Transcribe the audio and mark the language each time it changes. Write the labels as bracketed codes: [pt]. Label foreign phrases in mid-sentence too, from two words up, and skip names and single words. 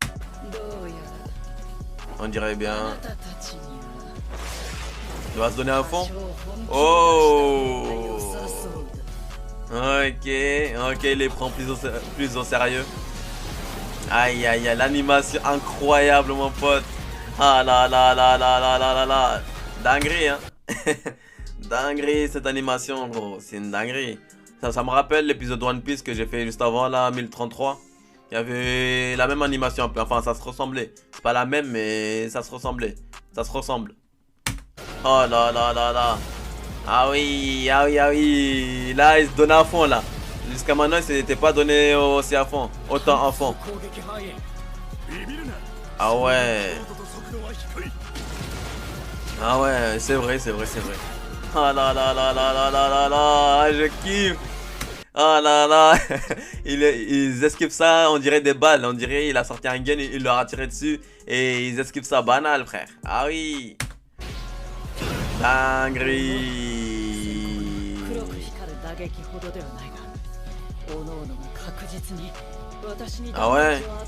[fr] On dirait bien. Il va se donner à fond. Oh! Ok, il les prend plus au sérieux. Aïe, aïe, aïe, l'animation incroyable, mon pote. Ah là là là là là là là là. Dinguerie, hein. Dinguerie, cette animation, gros. C'est une dinguerie. Ça me rappelle l'épisode One Piece que j'ai fait juste avant, là, 1033. Il y avait la même animation, enfin, ça se ressemblait. C'est pas la même, mais ça se ressemblait. Ça se ressemble. Oh là là là là. Ah oui, ah oui, ah oui. Là, il se donnait à fond, là. Jusqu'à maintenant, il s'était pas donné aussi à fond. Autant à fond. Ah ouais. Ah ouais, c'est vrai, c'est vrai, c'est vrai. Ah là là là là là là là là. Je kiffe. Ah là là. Ils esquivent ça, on dirait des balles. On dirait il a sorti un gun, il leur a tiré dessus. Et ils esquivent ça banal, frère. Ah oui. Dinguerie. Ah ouais.